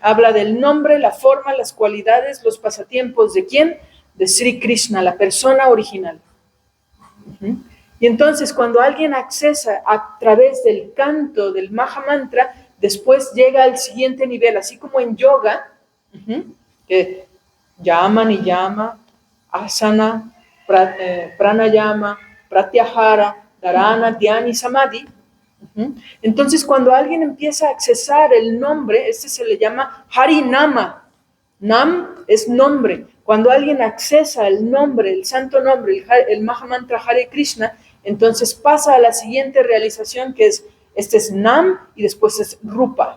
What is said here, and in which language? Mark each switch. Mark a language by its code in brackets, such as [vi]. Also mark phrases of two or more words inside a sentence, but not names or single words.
[es] Habla del nombre, la forma, las cualidades, los pasatiempos. ¿De quién? De Sri Krishna, la persona original. Y entonces cuando alguien accesa a través del canto del Maha Mantra, después llega al siguiente nivel, así como en yoga, que [sa] यम नियम आसन प्राणायाम प्रत्याहार धारणा ध्यान [es] y samadhi. Entonces cuando alguien empieza a accesar el nombre, este se le llama Harinama. Nam es nombre. Cuando alguien accesa el nombre, el santo nombre, el Maha Mantra Hare Krishna, entonces pasa a la siguiente realización, que es, este es Nam y después es Rupa.